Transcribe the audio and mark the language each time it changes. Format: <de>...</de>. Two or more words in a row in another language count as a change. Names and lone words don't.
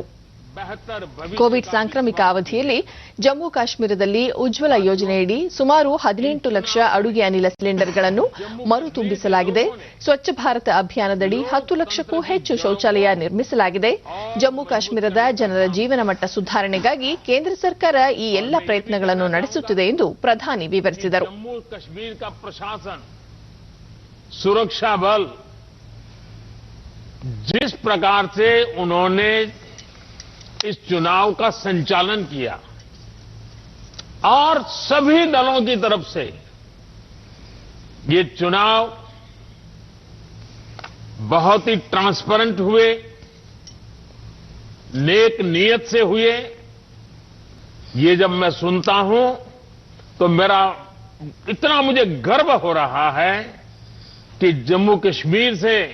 <kn>ಕೋವಿಡ್ ಸಾಂಕ್ರಾಮಿಕ ಅವಧಿಯಲ್ಲಿ ಜಮ್ಮು ಕಾಶ್ಮೀರದಲ್ಲಿ ಉಜ್ವಲ ಯೋಜನೆಯಡಿ ಸುಮಾರು 18 ಲಕ್ಷ ಅಡುಗೆ ಅನಿಲ ಸಿಲಿಂಡರ್ಗಳನ್ನು ಮರು ತುಂಬಿಸಲಾಗಿದೆ. ಸ್ವಚ್ಛ ಭಾರತ ಅಭಿಯಾನದಡಿ 10 ಲಕ್ಷಕ್ಕೂ ಹೆಚ್ಚು ಶೌಚಾಲಯ ನಿರ್ಮಿಸಲಾಗಿದೆ. ಜಮ್ಮು ಕಾಶ್ಮೀರದ ಜನರ ಜೀವನ ಮಟ್ಟ ಸುಧಾರಣೆಗಾಗಿ ಕೇಂದ್ರ ಸರ್ಕಾರ ಈ ಎಲ್ಲ ಪ್ರಯತ್ನಗಳನ್ನು ನಡೆಸುತ್ತಿದೆ ಎಂದು ಪ್ರಧಾನಿ ವಿವರಿಸಿದರು.</kn> <hi>सुरक्षा बल जिस प्रकार से उन्होंने इस चुनाव का संचालन किया और सभी दलों की तरफ से ये चुनाव बहुत ही ट्रांसपेरेंट हुए, नेक नीयत से हुए, ये जब मैं सुनता हूं तो मेरा इतना मुझे गर्व हो रहा है कि जम्मू कश्मीर से</hi>